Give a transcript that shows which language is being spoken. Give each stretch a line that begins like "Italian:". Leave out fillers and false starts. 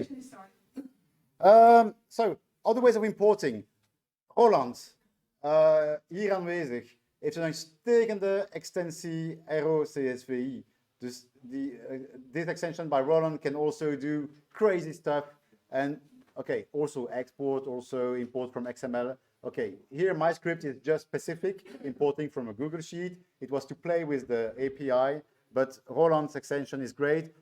English: The session is starting. So, other ways of importing.
Dutch: Roland, hier aanwezig, heeft een uitstekende extensie ROCSVI.
English: Dus this extension by Roland can also do crazy stuff. And okay, also export, also import from XML. Okay, here my script is just specific, importing from a Google Sheet. It was to play with the API, but Roland's extension is great.